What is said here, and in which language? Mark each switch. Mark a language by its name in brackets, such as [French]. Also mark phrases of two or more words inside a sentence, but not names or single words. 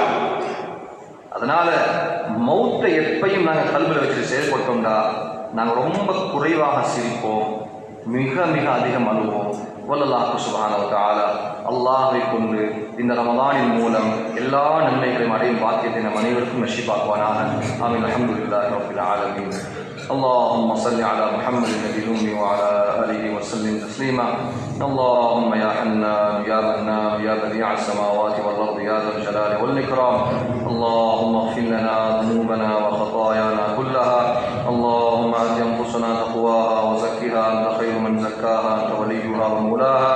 [Tamil] அதனால மௌத்தை எப்பையும் நாங்கள் கல்வியில் வச்சு செயல்பட்டோம்டா நாங்கள் ரொம்ப குறைவாக சிரிப்போம், மிக மிக அதிகம் அழுவோம். வல்லல்லாஹு [Arabic] سبحانه وتعالى [Tamil] அல்லாஹ்வை கொண்டு இந்த ரமதானின் மூலம் எல்லா நன்மைகளையும் அடையும் பாக்கியத்தை நம் அனைவருக்கும் நஷீபாக்குவானாக. [Arabic] آمين. الحمد لله رب العالمين. اللهم صل على محمد النبي الأمي وعلى آله وسلم تسليما. اللهم يا حنان يا منان يا بديع السماوات والأرض يا ذا الجلال والإكرام، اللهم اغفر لنا ذنوبنا وخطايانا كلها. اللهم آت أنفسنا تقواها وزكها أنت خير من زكاها أنت وليها ومولاها.